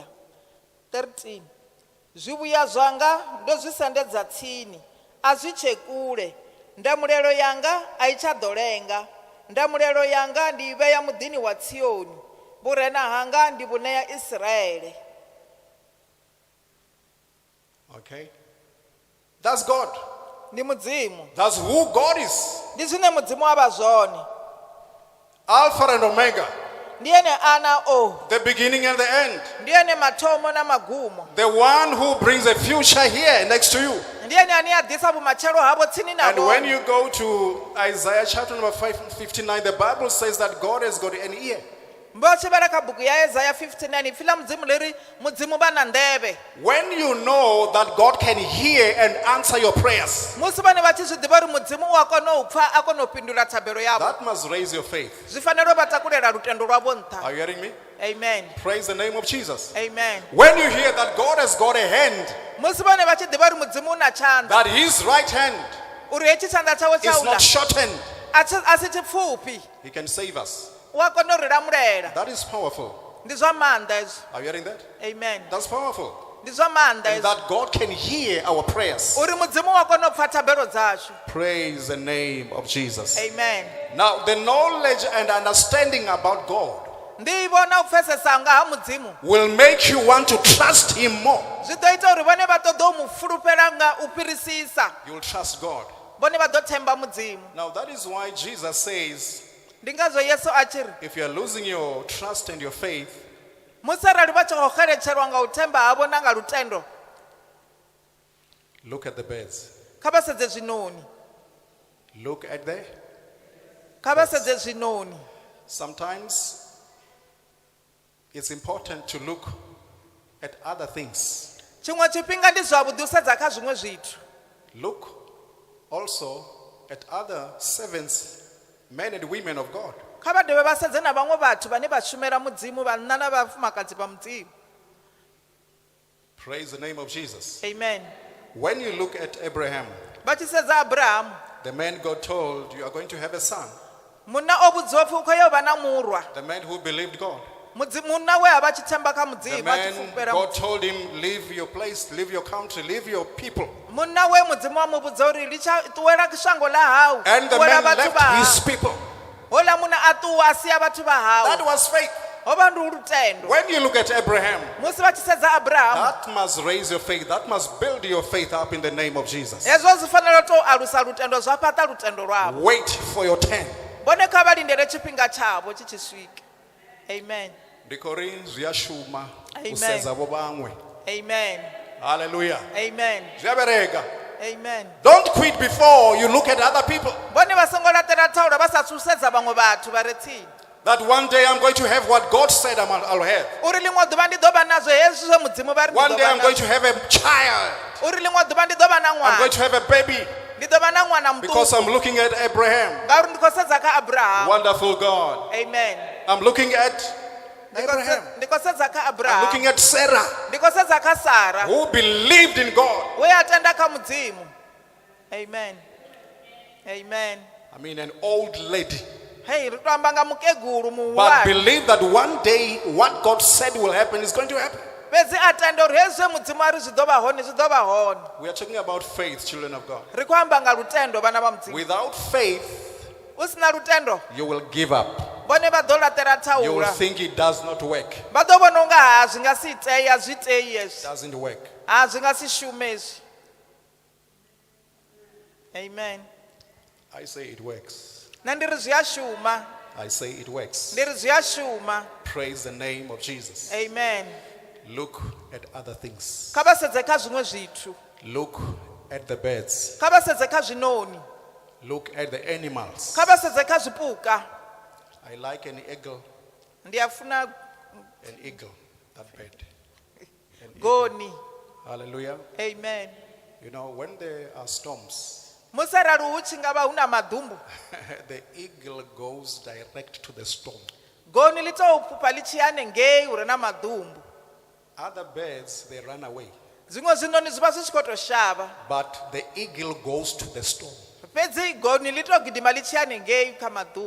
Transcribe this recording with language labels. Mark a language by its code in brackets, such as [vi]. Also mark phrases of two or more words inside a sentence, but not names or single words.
[ve] 13. Zwivhuya zwanga ndo zwi sendedza tsini, a zwi tshe kule. Ndamulelo yanga a i tsha ḓo lenga. Ndamulelo yanga ndi i vhea muḓini wa Tsioni. Vhurena hanga ndi vhuṋea Israele. [en] Okay. That's God. [ve] Ndi mudzimu. [en] That's who God is. [ve] Ndi zwine mudzimu a vha zwone. [en] Alpha and Omega. [ve] Ndi ene A na O. [en] The beginning and the end. [ve] Ndi ene mathomo na magumo. [en] The one who brings a future here next to you. [ve] Ndi ene ane a ḓisa vhumatshelo havho tsini na [en] And when [ve] vhone. [en] you go to Isaiah chapter number 59, the Bible says that God has got an ear. [ve] mbo tshivhala kha buku ya Isaiah 59 ipfila mudzimu leri mudzimu va na ndeve. [en] When you know that God can hear and answer your prayers, [ve] Musi vane va tshi zwi ḓivha uri mudzimu wa kona u pfa a kona u pindula thabelo yavho, [en] that must raise your faith. [ve] zwi fanela u vha takulela lutendo lwavho nṱha. [en] Are you hearing me? Amen. Praise the name of Jesus. Amen. When you hear that God has got a hand, [ve] Musi vane va tshi ḓivha uri mudzimu u na tshanḓa, [en] that his right hand [ve] uri hetshi tshanḓa tshawe tsha [en] is [ve] u [en] not [ve] ḽa [en] shortened, [ve] a si tshipfufhi, [en] he can save us. [ve] u a kona u ri lamulela. [en] That is powerful. [ve] Ndi zwa maanḓa hezwo. [en] Are you hearing that? Amen. That's powerful. [ve] Ndi zwa maanḓa [en] And [ve] hezwo. [en] that God can hear our prayers. [ve] Uri mudzimu wa kona u pfa thabelo dzashu. [en] Praise the name of Jesus. Amen. Now, the knowledge and understanding about God [ve] Nḓivho na u pfesesa nga ha mudzimu [en] will make you want to trust him more. [ve] zwi ḓo ita uri vhone vha ṱoḓe u mu fulufhela nga u fhirisisa. [en] You will trust God. [ve] Vhone vha ḓo themba mudzimu. [en] Now, that is why Jesus says, [ve] Ndi ngazwo Yesu a tshi ri [en] if you are losing your trust and your faith, [ve] musi arali vha tshi khou xeletshelwa nga u themba havho na nga lutendo, [en] look at the birds. [ve] kha vha sedze zwinoni. [en] Look at the. [ve] Kha vha sedze zwinoni. [en] Sometimes it's important to look at other things. [ve] Tshiṅwe tshifhinga ndi zwavhuḓi u sedza kha zwiṅwe zwithu. [en] Look also at other servants, men and women of God. [ve] Kha vha dovhe vha sedze na vhaṅwe vhathu vhane vha shumela mudzimu, vhanna na vhafumakadzi vha mudzimu. [en] Praise the name of Jesus. Amen. When you look at Abraham, [ve] Vha tshi sedza Abrahamu, [en] the man God told, you are going to have a son. [ve] munna o vhudziwa pfi u khou yo vha na murwa. [en] The man who believed God. [ve] Munna we a vha tshi themba kha [en] The [ve] mudzimu, a tshi [en] man [ve] fulufhela [en] God [ve] mudzimu. [en] told him, leave your place, leave your country, leave your people. [ve] Munna we mudzimu wa mu vhudza uri litsha ṱuwela shango ḽa hau, [en] And the [ve] ṱuwela [en] man [ve] vhathu vha [en] left his [ve] hau. [en] people. [ve] Hola munna a ṱuwa a sia vhathu vha hau. [en] That was faith. [ve] Ho vha ndi lutendo. [en] When you look at Abraham, [ve] Musi vha tshi sedza Abrahamu, [en] that must raise your faith. That must build your faith up in the name of Jesus. [ve] hezwo zwi fanela u tou alusa lutendo, zwa fhaṱa lutendo lwavho. [en] Wait for your turn. [ve] Vhone kha vha lindele tshifhinga tshavho tshi tshi swika. [en] Amen. [zu] Ndikori ziyashuma [en] Amen. [zu] usenza abo bangwe. [en] Amen. Hallelujah. Amen. [zu] Ziyabereka. [en] Amen. Don't quit before you look at other people. [ve] Vhone vha songo laṱela thaula vha sa thu sedza vhaṅwe vhathu vha re tsini. [en] That one day I'm going to have what God said I'll have. [ve] Uri ḽiṅwe ḓuvha ndi ḓo vha nazwo hezwi zwe mudzimu vha ri ndi [en] One [ve] ḓo [en] day [ve] vha [en] I'm going to [ve] nazwo. [en] have a child. [ve] Uri ḽiṅwe ḓuvha ndi ḓo vha na [en] I'm going [ve] ṅwana. [en] to have a baby. [ve] Ndi ḓo vha na ṅwana [en] Because [ve] muṱuku. [en] I'm looking at Abraham. [ve] Ngauri ndi khou sedza kha Abrahamu. [en] Wonderful God. Amen. I'm looking at Abraham. [ve] Ndi khou sedza kha [en] I'm [ve] Abrahamu. [en] looking at Sarah, [ve] Ndi khou sedza kha Sara. [en] who believed in God. [ve] We a tenda kha mudzimu. [en] Amen. Amen. I mean, an old lady. [ve] Hey, ri to amba nga mukegulu [en] But [ve] muhulwane. [en] believe that one day what God said will happen is going to happen. [ve] Fhedzi a tenda uri hezwi zwe mudzimu a ri zwi ḓo vha hone, zwi ḓo vha hone. [en] We are talking about faith, children of God. [ve] Ri khou amba nga lutendo vhana vha mudzimu. [en] Without faith, [ve] U sina lutendo, [en] you will give up. [ve] vhone vha ḓo laṱela [en] You will [ve] thaula. [en] think it does not work. [ve] Vha ḓo vhona unga ha zwi nga si itei, a zwi itei [en] It [ve] hezwi. [en] doesn't work. [ve] Ha zwi nga si shume hezwi. [en] Amen. I say it works. [ve] Na ndi ri zwi a shuma. [en] I say it works. [ve] Ndi ri zwi a shuma. [en] Praise the name of Jesus. Amen. Look at other things. [ve] Kha vha sedze kha zwiṅwe zwithu. [en] Look at the birds. [ve] Kha vha sedze kha zwinoni. [en] Look at the animals. [ve] Kha vha sedze kha zwipuka. [en] I like an eagle. [ve] Ndi a funa [en] An eagle. That bird. An eagle. [ve] goni. [en] Hallelujah. Amen. You know, when there are storms, [ve] Musi arali hu tshi nga vha hu na maḓumbu, [en] the eagle goes direct to the storm. [ve] goni ḽi tou phupha ḽi tshi ya hanengei hu re na maḓumbu. [en] Other birds, they run away. [ve] Zwiṅwe zwinoni zwi vha zwi tshi khou tou shavha. [en] But the eagle goes to the storm. [ve] Fhedzi goni ḽi tou gidima ḽi tshi ya hanengei kha maḓumbu.